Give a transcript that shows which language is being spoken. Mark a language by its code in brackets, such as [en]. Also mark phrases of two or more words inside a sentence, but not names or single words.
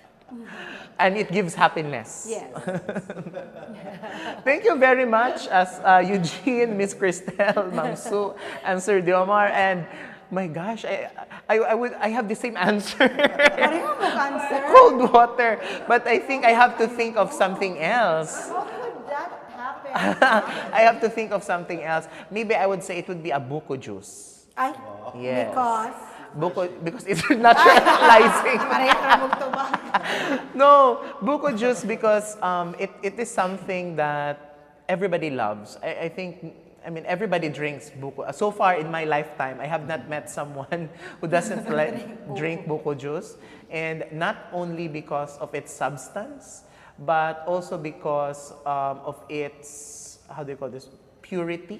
[en] And it gives happiness. Yes. Thank you very much as Eugin, Miss Christel, Ma'am Sue, and Sir Diomar. And my gosh, I have the same answer. [ceb] Pareho mo cancer. [en] Cold water. But I think I have to think of something else. How could that happen? I have to think of something else. Maybe I would say it would be a buko juice. Ay, Yes. because Because it's naturalizing. [ceb] pareho ra mong tubag. [en] No, buko juice because it is something that everybody loves. I think, I mean, everybody drinks buko. So far in my lifetime, I have not met someone who doesn't drink buko juice. And not only because of its substance, but also because of its, how do you call this, purity.